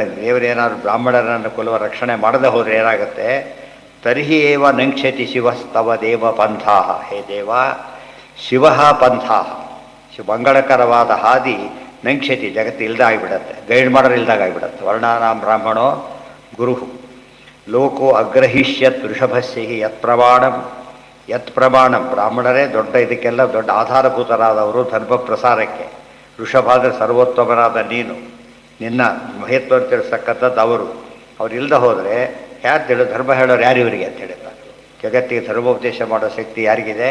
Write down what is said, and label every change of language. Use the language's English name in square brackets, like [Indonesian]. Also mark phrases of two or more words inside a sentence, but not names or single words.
[Kannada] ದೇವರೇನಾದ್ರು ಬ್ರಾಹ್ಮಣರನ್ನು ಕುಲವ ರಕ್ಷಣೆ ಮಾಡದೆ ಹೋದರೆ ಏನಾಗುತ್ತೆ. [Sanskrit] ತರ್ಹಿ ಏವ ನಂಕ್ಷತಿ ಶಿವಸ್ತವ ದೇವ ಪಂಥಾಃ. ಹೇ ದೇವ, ಶಿವ ಪಂಥಾಃ, [Kannada] ಮಂಗಳಕರವಾದ ಹಾದಿ ನಂಕ್ಷತಿ, ಜಗತ್ತು ಇಲ್ದಾಗಿಬಿಡತ್ತೆ, ಗೈಡ್ ಮಾಡೋರು ಇಲ್ದಾಗಿಬಿಡತ್ತೆ. [Sanskrit] ವರ್ಣಾನಾಂ ಬ್ರಾಹ್ಮಣೋ ಗುರು. ಲೋಕೋ ಅಗ್ರಹಿಷ್ಯತ್ ವೃಷಭಸ್ಯ ಹಿ ಯತ್ ಪ್ರಮಾಣಂ, ಯತ್ ಪ್ರಮಾಣಂ. [Kannada] ಬ್ರಾಹ್ಮಣರೇ ದೊಡ್ಡ, ಇದಕ್ಕೆಲ್ಲ ದೊಡ್ಡ ಆಧಾರಭೂತರಾದವರು ಧರ್ಮ ಪ್ರಸಾರಕ್ಕೆ. ವೃಷಭ ಅಂದರೆ ಸರ್ವೋತ್ತಮರಾದ ನೀನು, ನಿನ್ನ ಮಹತ್ವ ತಿಳಿಸ್ತಕ್ಕಂಥದ್ದು ಅವರು. ಅವ್ರು ಇಲ್ಲದೆ ಹೋದರೆ ಯಾರು ಹೇಳೋ, ಧರ್ಮ ಹೇಳೋರು ಯಾರು ಇವರಿಗೆ ಅಂತ ಹೇಳಿದ್ದಾರೆ. ಜಗತ್ತಿಗೆ ಧರ್ಮೋಪದೇಶ ಮಾಡೋ ಶಕ್ತಿ ಯಾರಿಗಿದೆ?